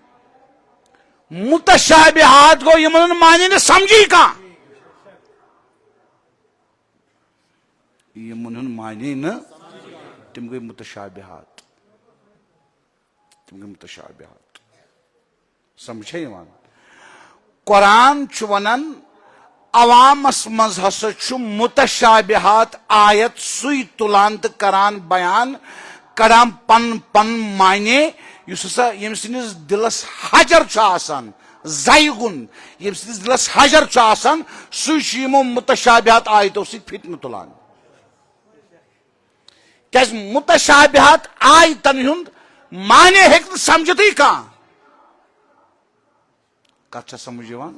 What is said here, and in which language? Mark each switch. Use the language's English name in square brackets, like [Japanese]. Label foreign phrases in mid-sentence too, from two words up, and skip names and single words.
[Kashmiri] متشابہات گوٚو یِمن ہُنٛد معنی نہٕ سمجھی کانٛہہ یِمن ہُنٛد معنی نہٕ تِم گٔے متشابہات سمجھے یِوان قرآن چھُ ونان عوامس منٛز ہسا چھُ متشابہات آیت سُے تُلان تہٕ کران بیان کڑان پن پن معنی یُس ہسا ییٚمہِ سٕنٛدِس دِلس حجر چھُ آسان زیگُن ییٚمہِ سٕنٛدِس دِلس حجر چھُ آسان سُے چھُ یِمو متشابہات آیتو سۭتۍ فتنہٕ تُلان کیازِ متشابہات آیتن ہُنٛد معنی ہیٚکہِ نہٕ سمجھتٕے کانٛہہ کتھ چھا سمجھ یِوان